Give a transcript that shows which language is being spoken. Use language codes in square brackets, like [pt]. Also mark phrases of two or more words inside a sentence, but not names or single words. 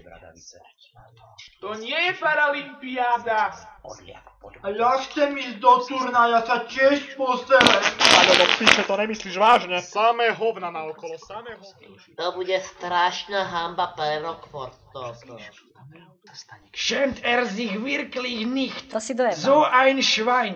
[sk] To nie je Paralympiáda. A ja chcem ísť do turnaja sa tiež posere. Ale no píše, to nemyslíš vážne. Samé hovna naokolo, samé hovna. To bude strašná hamba pre Rockford toto. [de] Schämt sich wirklich nicht. [sk] To si dojebal. [de] So ein Schwein.